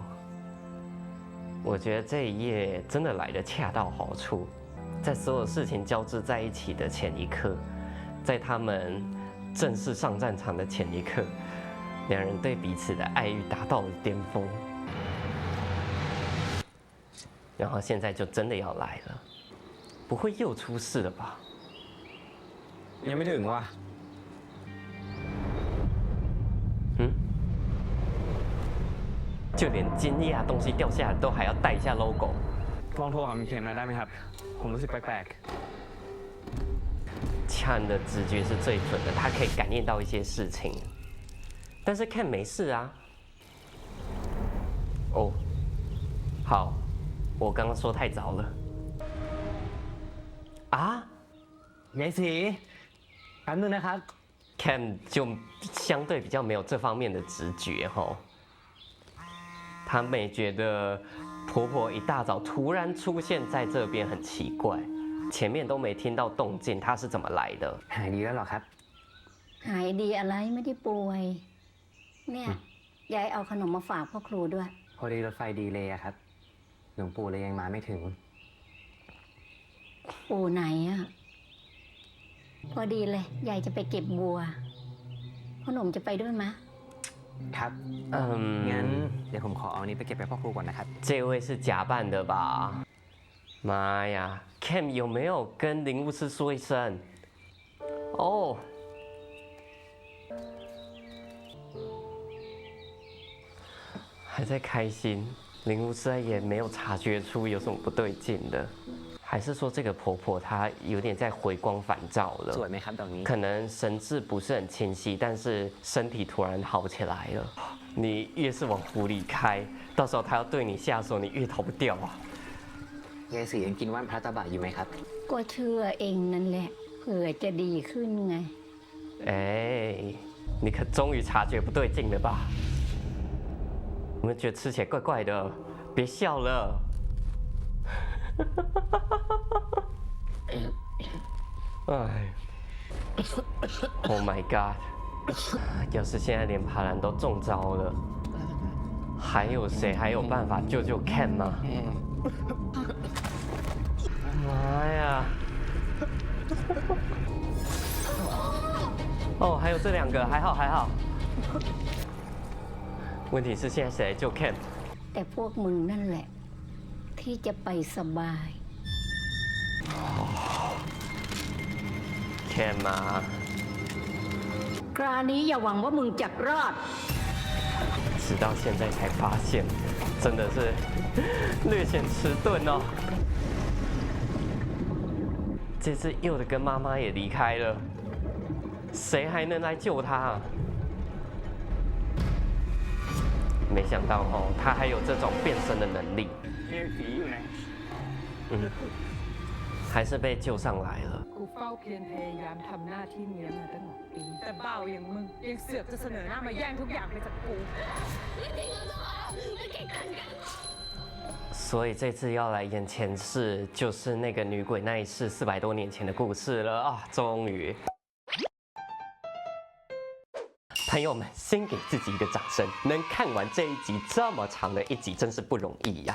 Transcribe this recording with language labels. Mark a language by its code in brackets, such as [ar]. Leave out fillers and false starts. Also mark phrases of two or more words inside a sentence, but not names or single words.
[zh] 我觉得这一夜真的来得恰到好处，在所有事情交织在一起的前一刻，在他们正式上战场的前一刻，两人对彼此的爱欲达到了巅峰，然后现在就真的要来了，不会又出事了吧？ [th] ยังไม่ถึงว่ะ [zh] 就连惊讶东西掉下来都还要带一下 logo。 [th] ลองโทรหาเข็มหน่อยได้ไหมครับ ผมรู้สึกแปลก [zh] Chan 的直觉是最准的，他可以感应到一些事情，但是 Ken 没事啊。哦，好，我刚刚说太早了。啊， [th] ยายสีแป๊บนึงนะครับ [zh] Cam 就相对比较没有这方面的直觉哈，他没觉得婆婆一大早突然出现在这边很奇怪，前面都没听到动静，她是怎么来的？ [th] หายดีแล้วเหรอครับ หายดีอะไรไม่ได้ป่วย เนี่ยยายเอาขนมมาฝากพ่อครูด้วย พอดีรถไฟดีเลยอะครับ หลวงปู่เลยยังมาไม่ถึง ปู่ไหนอะพอดีเลยยายจะไปเก็บบัวพ่อหนุ่มจะไปด้วยมะ ครับงั้นเดี๋ยวผมขอเอานี้ไปเก็บไปพ่อครูก่อนนะครับ [zh] 这位是假扮的吧？妈呀 ，Cam 有没有跟林巫师说一声？哦。还在开心，林巫师也没有察觉出有什么不对劲的，还是说这个婆婆她有点在回光返照了？ [th] สวยไหมครับดอกนี้ [zh] 可能神志不是很清晰，但是身体突然好起来了。你越是往湖里开，到时候他要对你下手，你越逃不掉啊！ [th] ยายศรียังกินว่านพระตาบะอยู่ไหมครับ ก็เชื่อเองนั่นแหละ เผื่อจะดีขึ้นไง [zh] 哎，你可终于察觉不对劲了吧？有没有觉得吃起来怪怪的？别笑了。哎 ， [en] Oh my god！ [zh] 要是现在连爬兰都中招了，还有谁还有办法救救 Ken 吗？妈呀！哦，还有这两个，还好还好。问题是现在谁来救 Ken？ [th] แต่พวกมึงนั่นแหละ ที่จะไปสบาย [zh] Ken 吗？ [th] คราวนี้อย่าหวังว่ามึงจะรอด [zh] 直到现在才发现，真的是略显迟钝哦。这次佑的跟妈妈也离开了，谁还能来救他啊？没想到哦，他还有这种变身的能力。还是被救上来了。 [th] กูเฝ้าเพียรพยายามทำหน้าที่เมียมาตั้งหลายปี แต่บ่าวอย่างมึงยังเสือกจะเสนอหน้ามาแย่งทุกอย่างไปจากกู [zh] 所以这次要来演前世，就是那个女鬼那一世400多年前的故事了啊！终于。朋友们，先给自己一个掌声！能看完这一集这么长的一集，真是不容易呀！